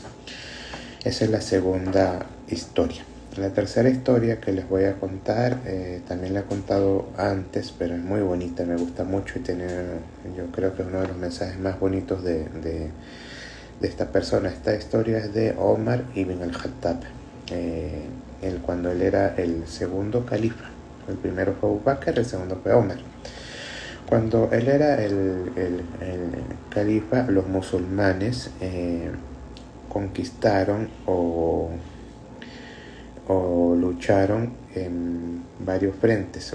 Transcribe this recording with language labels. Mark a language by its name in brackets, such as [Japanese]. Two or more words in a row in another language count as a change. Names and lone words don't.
[Spanish] Esa es la segunda historia. La tercera historia que les voy a contar, también la he contado antes, pero es muy bonita, me gusta mucho y yo creo que es uno de los mensajes más bonitos de esta persona. Esta historia es de Omar ibn al-Khattab, cuando él era el segundo califa. El primero fue Abu Bakr, el segundo fue Omar. Cuando él era el califa, los musulmanes conquistaron o lucharon en varios frentes.